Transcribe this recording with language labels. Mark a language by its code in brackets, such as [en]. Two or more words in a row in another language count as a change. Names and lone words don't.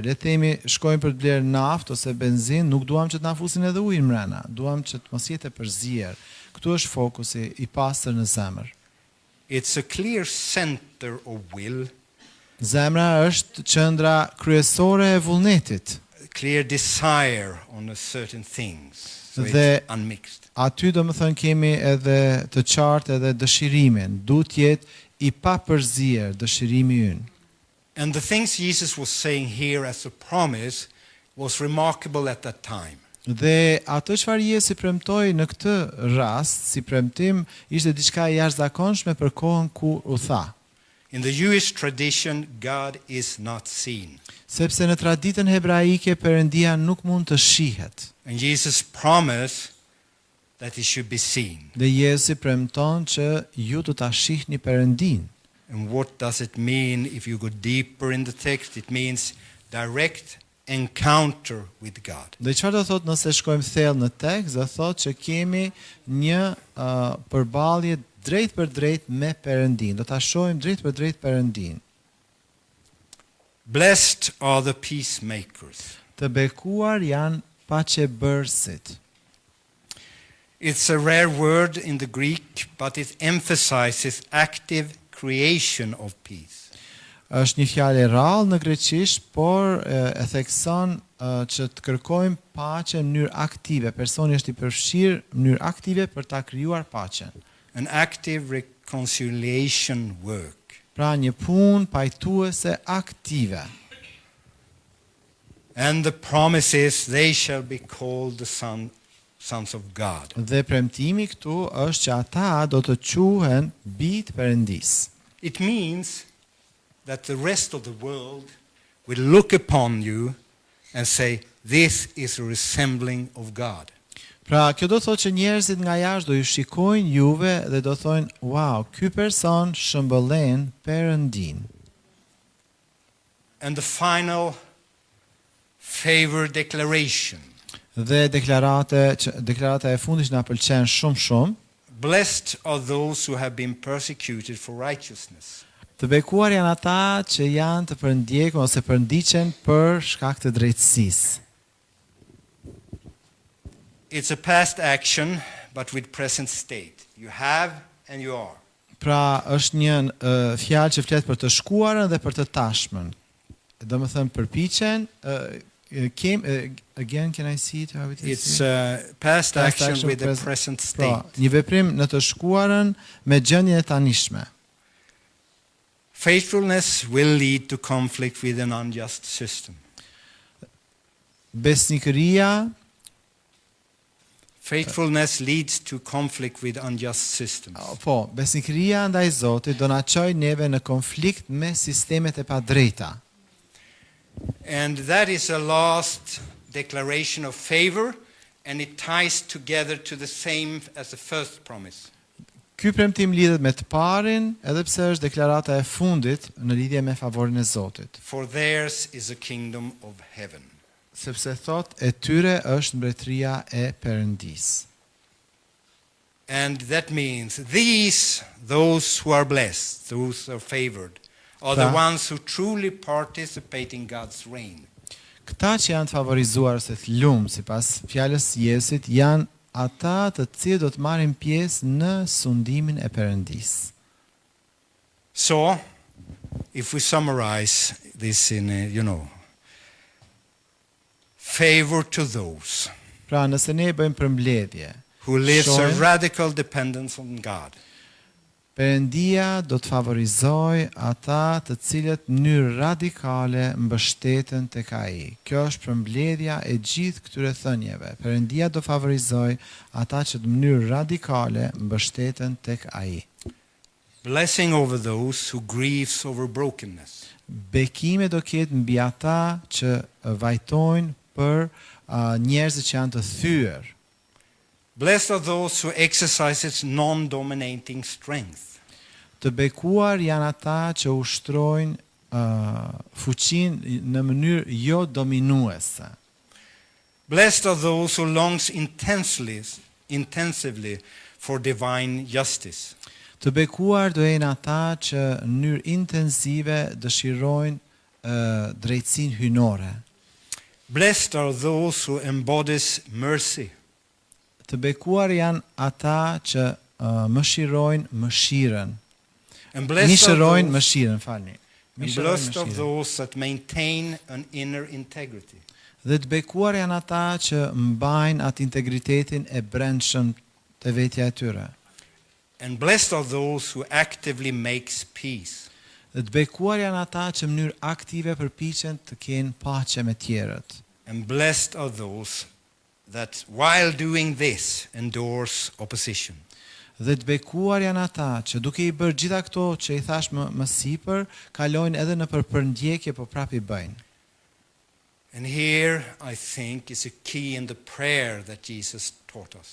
[sq] Le të themi, shkojmë për të bler naftë ose benzinë, nuk duam që të na fusin edhe ujë mbrana. Duam që të mos jetë e përzier. Këtu është fokusi i pastër në zemër. [en] It's a clear center of will, [sq] Zemra është qendra kryesore e vullnetit. [en] a clear desire on a certain things. So The- it's unmixed. [sq] Aty do më thënë kemi edhe të qartë edhe dëshirimin. Duhet jetë i papërzier dëshirimi ynë. [en] And the things Jesus was saying here as a promise was remarkable at that time. [sq] Dhe ato çfarë Jezusi premtoi në këtë rast, si premtim, ishte diçka e jashtëzakonshme për kohën ku u tha. [en] In the Jewish tradition, God is not seen. [sq] Sepse në traditën hebraike Perëndia nuk mund të shihet. [en] And Jesus promised that he should be seen. [sq] Dhe Jezusi premton që ju do ta shihni Perëndin. [en] And what does it mean if you go deeper in the text? It means direct encounter with God. [sq] Dhe çfarë do thotë nëse shkojmë thellë në tekst? Do thotë që kemi një përballje drejt për drejt me Perëndin. Do ta shohim drejt për drejt Perëndin. [en] Blessed are the peacemakers. [sq] Të bekuar janë paqebërësit. [en] It's a rare word in the Greek, but it emphasizes active creation of peace. [sq] është një fjalë e rrallë në greqisht, por e thekson që të kërkojmë paqen në mënyrë aktive. Personi është i përfshirë në mënyrë aktive për ta krijuar paqen. [en] An active reconciliation work. [sq] Pra një punë pajtuese aktive. [en] And the promise is they shall be called the sons of God. [sq] Dhe premtimi këtu është që ata do të quhen bijtë Perëndis. [en] It means that the rest of the world will look upon you and say, this is a resembling of God. [sq] Pra, kjo do thotë që njerëzit nga jashtë do ju shikojnë juve dhe do thonë, wow, ky person shëmbëllen Perëndin. [en] And the final favor declaration. [sq] Dhe deklarata e fundit që na pëlqen shumë. [en] Blessed are those who have been persecuted for righteousness. [sq] Të bekuar janë ata që janë të përndjekur ose përndiqen për shkak të drejtësisë. [en] It's a past action, but with present state. You have and you are. [sq] Pra, është një fjalë që flet për të shkuarën dhe për të tashmen. Domethënë përpiqen [en] again, can I see it how it is? It's past action with the present state. [sq] Pra, një veprim në të shkuarën me gjendjen e tanishme. [en] Faithfulness will lead to conflict with an unjust system. Faithfulness leads to conflict with unjust systems. [sq] Po, besnikëria ndaj Zotit do na çojë neve në konflikt me sistemet e padrejta. [en] And that is a last declaration of favor, and it ties together to the same as the first promise. [sq] Ky premtim lidhet me të parin, edhe pse është deklarata e fundit në lidhje me favorin e Zotit. [en] For theirs is a kingdom of heaven. [sq] Sepse thot e tyre është mbretëria e Perëndis. [en] And that means those who are blessed, those who are favored, are the ones who truly participate in God's reign. [sq] Këta që janë të favorizuar ose të lumë, sipas fjalës Jezusit, janë ata të cilët do të marrin pjesë në sundimin e Perëndis. [en] So, if we summarize this in favor to those [sq] Pra, nëse ne bëjmë përmbledhje, [en] who lives a radical dependence on God. [sq] Perëndia do të favorizoj ata të cilët në mënyrë radikale mbështeten tek Ai. Kjo është përmbledhja e gjithë këtyre thënieve. Perëndia do favorizoj ata që në mënyrë radikale mbështeten tek Ai. [en] Blessing over those who grieves over brokenness. [sq] Bekime do ketë mbi ata që vajtojnë për njerëzit që janë të thyer. [en] Blessed are those who exercise non-dominating strength. [sq] Të bekuar janë ata që ushtrojnë fuqinë në mënyrë jo dominuese. [en] Blessed are those who longs intensively for divine justice. [sq] Të bekuar do jenë ata që në mënyrë intensive dëshirojnë drejtësinë hyjnore. [en] Blessed are those who embodies mercy. [sq] Të bekuar janë ata që mëshirojnë mëshirën. [en] And blessed are those that maintain an inner integrity. [sq] Dhe të bekuar janë ata që mbajnë atë integritetin e brendshëm të vetja e tyre. [en] And blessed are those who actively makes peace. [sq] Dhe të bekuar janë ata që në mënyrë aktive përpiqen të kenë paqe me tjerët. [en] And blessed are those that while doing this endures opposition. [sq] Dhe të bekuar janë ata që duke i bërë gjitha këto që i thash më sipër, kalojnë edhe në përpërndjekje po prap i bëjnë. [en] And here I think is a key in the prayer that Jesus taught us.